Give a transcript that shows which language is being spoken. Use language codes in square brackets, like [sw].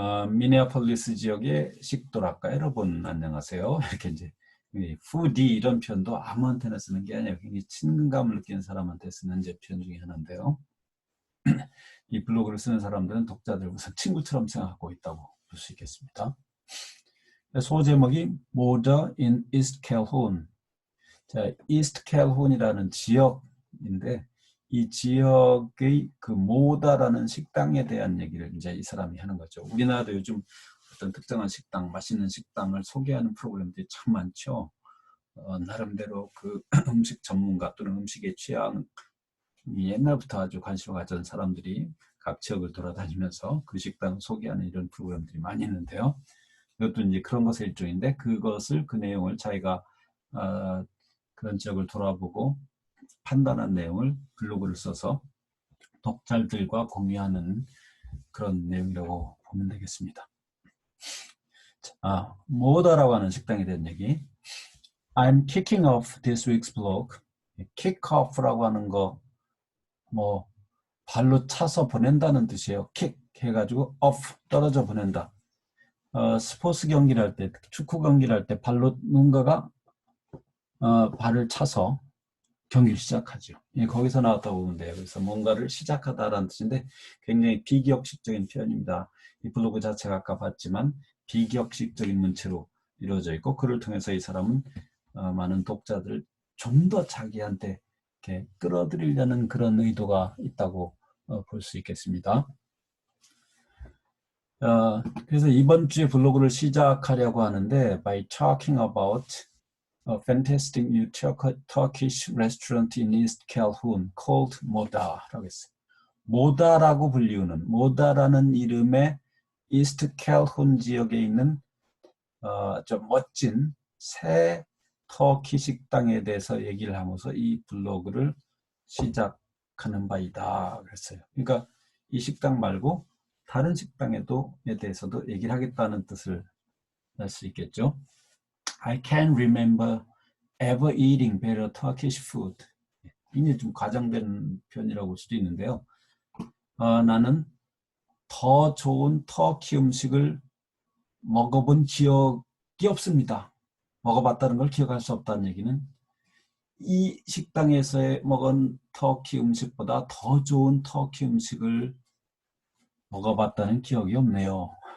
[ko] 미네아폴리스 지역의 식도락가 여러분 안녕하세요. 이렇게 이제 푸디 이런 표현도 아무한테나 쓰는 게 아니에요. 굉장히 친근감을 느끼는 사람한테 쓰는 제 표현 중에 하나인데요. 이 블로그를 쓰는 사람들은 독자들 무슨 친구처럼 생각하고 있다고 볼 수 있겠습니다. 소제목이 Murder in East Calhoun. 자, East Calhoun이라는 지역인데 이 지역의 그 모다라는 식당에 대한 얘기를 이제 이 사람이 하는 거죠. 우리나라도 요즘 어떤 특정한 식당, 맛있는 식당을 소개하는 프로그램들이 참 많죠. 나름대로 그 음식 전문가 또는 음식의 취향 옛날부터 아주 관심을 가진 사람들이 각 지역을 돌아다니면서 그 식당을 소개하는 이런 프로그램들이 많이 있는데요. 이것도 이제 그런 것의 일종인데 그것을 그 내용을 자기가 그런 지역을 돌아보고 판단한 내용을 블로그를 써서 독자들과 공유하는 그런 내용이라고 보면 되겠습니다. 모다라고 하는 식당에 대한 얘기. [en] I'm kicking off this week's blog. [ko] kick off라고 하는 거 뭐 발로 차서 보낸다는 뜻이에요. kick 해가지고 off 떨어져 보낸다. 스포츠 경기를 할 때, 축구 경기를 할 때 발로 누군가가 발을 차서 경기를 시작하죠. 거기서 나왔다고 보면 돼요. 그래서 뭔가를 시작하다라는 뜻인데 굉장히 비기역식적인 표현입니다. 이 블로그 자체가 아까 봤지만 비기역식적인 문체로 이루어져 있고 그를 통해서 이 사람은 많은 독자들을 좀 더 자기한테 이렇게 끌어들이려는 그런 의도가 있다고 볼 수 있겠습니다. 그래서 이번 주에 블로그를 시작하려고 하는데 [en] by talking about a fantastic new Turkish restaurant in East Calhoun called Moda라고 [ko] 했어요. 모다라고 불리우는 모다라는 이름의 이스트 캘훈 지역에 있는 좀 멋진 새 터키 식당에 대해서 얘기를 하면서 이 블로그를 시작하는 바이다 그랬어요. 그러니까 이 식당 말고 다른 식당에 대해서도 얘기를 하겠다는 뜻을 알 수 있겠죠. [en] I can't remember ever eating better Turkish food. [ko] 굉장히 좀 과장된 표현이라고 볼 수도 있는데요. 나는 더 좋은 터키 음식을 먹어본 기억이 없습니다. 먹어봤다는 걸 기억할 수 없다는 얘기는 이 식당에서 먹은 터키 음식보다 더 좋은 터키 음식을 먹어봤다는 기억이 없네요.